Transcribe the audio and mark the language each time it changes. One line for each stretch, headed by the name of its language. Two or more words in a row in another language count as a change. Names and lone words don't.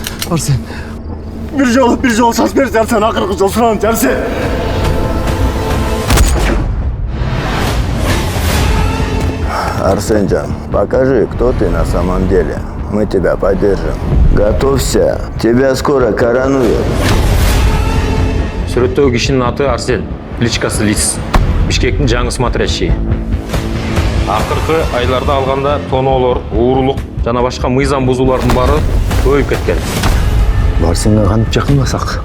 Kyrgyz: Арсен. Bir жол шаш бер, Арсен, акыркы жол суран, Арсен. Арсенжан,
Russian: покажи, кто ты на самом деле. Мы тебя поддержим. Готовься, тебя скоро коронуют.
Kyrgyz: Сүрөттөгү кишинин аты Арсен, кличкасы Лис. Бишкектин жаңы смотрящий. Акыркы айларда алганда тоноолор, уурулук жана башка мыйзам бузуулардын баары көбөйүп кеткен. Арсенге кантип жакынбасак?